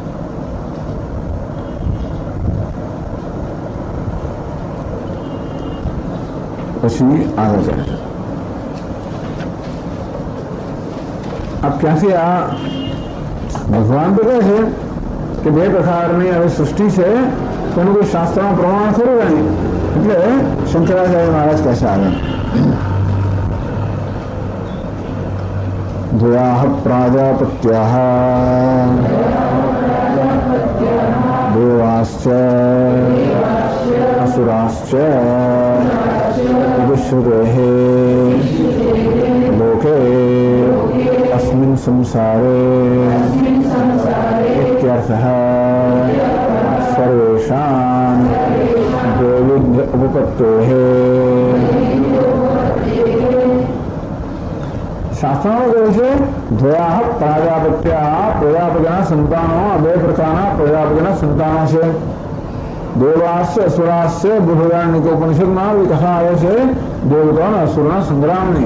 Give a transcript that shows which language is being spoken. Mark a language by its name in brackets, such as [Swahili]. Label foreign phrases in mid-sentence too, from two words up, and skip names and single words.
[Gujarati] પછી આગળ જાય આપ ક્યાંથી આ ભગવાન તો કહે છે કે બે પ્રકારની હવે સૃષ્ટિ છે, તેનું કોઈ શાસ્ત્રમાં પ્રમાણ ખરું નહીં. એટલે શંકરાચાર્ય મહારાજ કહે છે આગળ [Sanskrit] દ્વયાઃ પ્રાજાપત્યાઃ દેવાશ્ચ असुराश्च विश्रुतेः लोके अस्मिन् संसारे इत्यर्थः सर्वेषां द्वैविध्य उपपत्तेः। [Gujarati] શાસ્ત્રમાં કહે છે [Sanskrit] દ્વયાઃ પ્રજાપત્યાઃ, [Gujarati] પ્રજાપતિના સંતાનો બે પ્રકારના પ્રજાપતિના સંતાનો છે. [Sanskrit] દેવાસ્ય અસુરાસ્ય [Gujarati] બૃહદારણ્યકોપનિષદમાં આવી કથા આવે છે દેવતા અને અસુરના સંગ્રામની.